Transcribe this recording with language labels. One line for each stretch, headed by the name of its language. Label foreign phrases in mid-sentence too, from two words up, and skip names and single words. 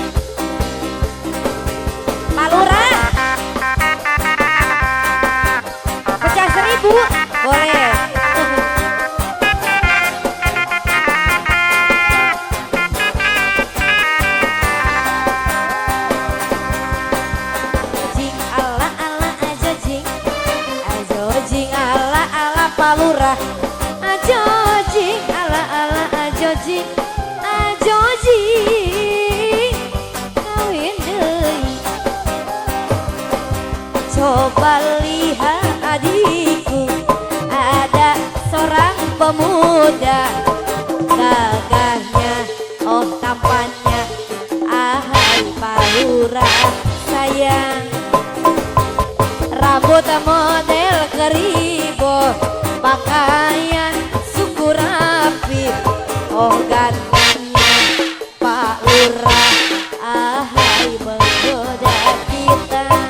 Indonesian: Pak Lurah pecah 1000 boleh jing
Sundanese: ala ala aja jing ajo jing ala ala Pak Lurah ajo jing ala ala ajo jing kawin deui
Indonesian: coba lihat adikku ada seorang pemuda gagahnya oh tampannya ahai Pak Lurah sayang rambut model keribo pakaian suku rapi oh gantengnya Pak Lurah ahai menggoda kita